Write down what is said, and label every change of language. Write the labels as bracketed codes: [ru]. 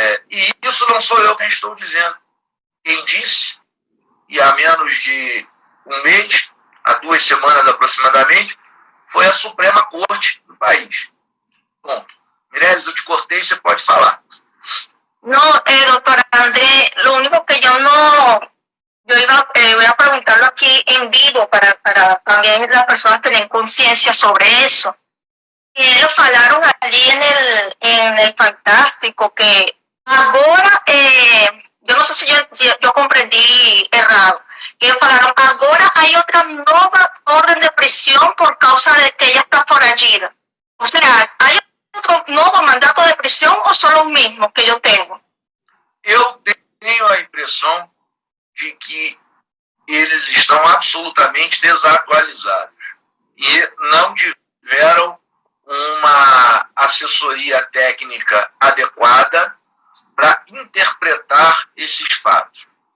[pt] E isso não sou eu quem estou dizendo. Quem disse, e há menos de um mês, há 2 semanas aproximadamente, foi a Suprema Corte do país. Ponto. Mireles, eu te cortei, você pode falar. [es] No, doctora André, lo único que yo no, yo voy a preguntarlo aquí en vivo para también las personas tener conciencia sobre eso. Ellos falaron allí en el Fantástico que ahora, yo no sé si yo comprendí errado, que ellos falaron, ahora hay otra nueva orden de prisión por causa de que ella está foragida. O sea, ¿hay otro nuevo mandato de prisión o son los mismos que yo tengo? [pt] Eu tenho a impressão de que eles estão absolutamente desatualizados e não tiveram uma assessoria técnica adequada para interpretar esses fatos.